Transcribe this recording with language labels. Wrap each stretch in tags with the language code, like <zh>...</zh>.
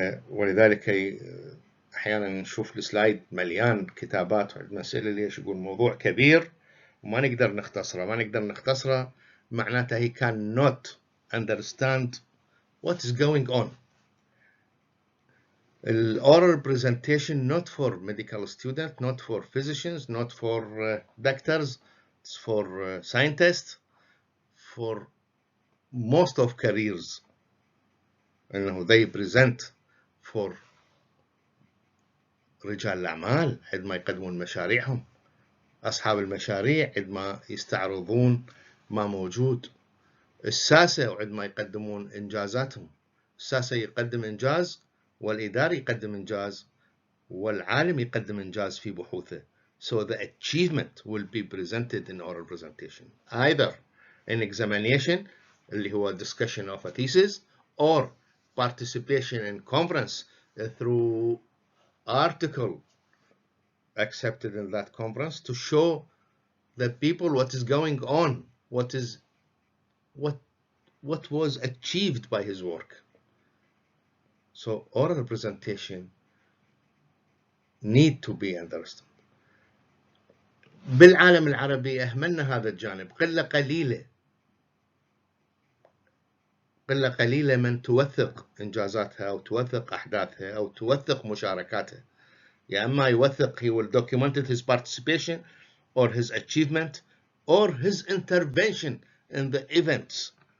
<ar>ولذلك أحيانا نشوف السلايد مليان كتابات وعندنا أسئلة ليش يقول موضوع كبير وما نقدر نختصره معناته</ar> <en>he cannot understand what is going on. Oral presentation not for medical students, not for physicians, not for doctors, it's for scientists, for most of careers.</en> <ar>أنه</ar> <en>they present for</en> <ar>رجال الأعمال عندما يقدمون مشاريعهم، أصحاب المشاريع عندما يستعرضون ما موجود، الساسة عندما يقدمون إنجازاتهم. الساسة يقدم إنجاز والإداري يقدم إنجاز والعالم يقدم إنجاز في بحوثه.</ar> <en>So the achievement will be presented in oral presentation, either in examination</en> <ar>اللي هو</ar> <en>discussion of a thesis or participation in conference through article accepted in that conference to show the people what is going on, what was achieved by his work. So oral presentation need to be understood.</en> <ar>بالعالم العربي أهملنا هذا الجانب، قلة قليلة من توثق إنجازاتها أو توثق أحداثها أو توثق مشاركاتها. يا أما يوثق</ar> <en>he will document his participation or his achievement or his intervention in the events.</en>